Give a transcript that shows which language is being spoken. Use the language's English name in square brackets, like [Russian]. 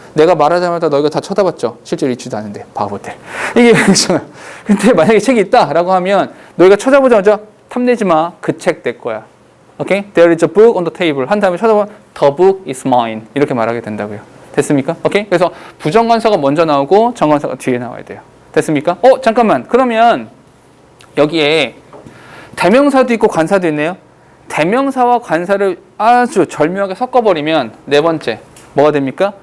[Korean] 내가 말하자마자 너희가 다 쳐다봤죠. 실제로 읽지도 않은데 바보들. 이게 있잖아. 근데 만약에 책이 있다라고 하면 너희가 쳐다보자마자 탐내지 마. 그 책 내 거야. 오케이? [English] There is a book on the table. [Korean] 한 다음에 쳐다보면 [English] The book is mine. [Korean] 이렇게 말하게 된다고요. 됐습니까? 오케이? 그래서 부정관사가 먼저 나오고 정관사가 뒤에 나와야 돼요. 됐습니까? 잠깐만. 그러면 여기에 대명사도 있고 관사도 있네요. 대명사와 관사를 아주 절묘하게 섞어버리면 네 번째 뭐가 됩니까?